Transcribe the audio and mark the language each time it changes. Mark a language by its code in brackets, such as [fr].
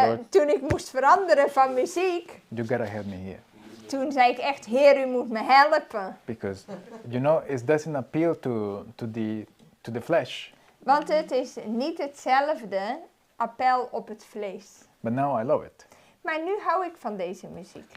[nl] Toen ik moest veranderen van muziek, [en] you gotta help me here. [nl] toen zei ik echt, Heer, u moet me helpen. [en] Because, you know, it doesn't appeal to the flesh. [nl] Want het is niet hetzelfde appel op het vlees. [en] But now I love it. [nl] Maar nu hou ik van deze muziek.